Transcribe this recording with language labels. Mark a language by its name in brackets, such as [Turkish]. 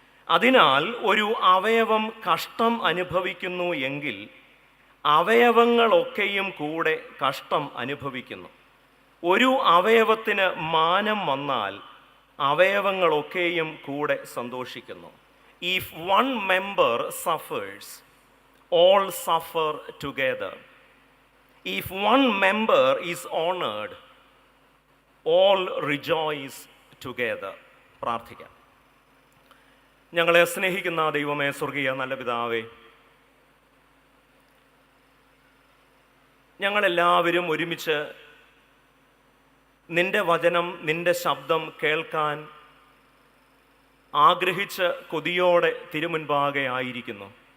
[Malayalam] അതിനാൽ ഒരു അവയവം കഷ്ടം അനുഭവിക്കുന്നു എങ്കിൽ അവയവങ്ങളൊക്കെയും കൂടെ കഷ്ടം അനുഭവിക്കുന്നു. ഒരു അവയവത്തിന് മാനം വന്നാൽ അവയവങ്ങളൊക്കെയും കൂടെ സന്തോഷിക്കുന്നു. [English] If one member suffers, all suffer together. If one member is honored, all rejoice together. [Malayalam] പ്രാർത്ഥിക്കാം. ഞങ്ങളെ സ്നേഹിക്കുന്ന ദൈവമേ, സ്വർഗീയ നല്ല പിതാവേ, ഞങ്ങളെല്ലാവരും ഒരുമിച്ച് നിന്റെ വചനം, നിന്റെ ശബ്ദം കേൾക്കാൻ ആഗ്രഹിച്ച് കൊതിയോടെ തിരുമുൻപാകെ ആയിരിക്കുന്നു.